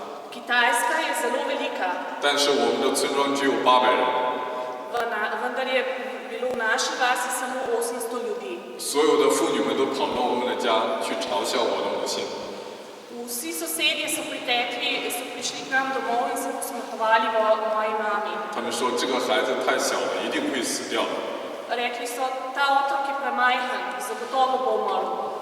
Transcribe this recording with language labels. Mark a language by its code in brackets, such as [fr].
[sl] Kitajska je zelo velika, [zh] 但是我们的村庄只有800人， [sl] vendar je bilo v naši vasi samo 800 ljudi. [zh] 所有的妇女们都跑到我们的家去嘲笑我的母亲。 [sl] Vsi sosedje so prišli k nam domov in se posmehovali moji mami. [zh] 他们说这个孩子太小了，一定会死掉。 [sl] Rekli so, ta otrok je premajhen, zagotovo bo umrl.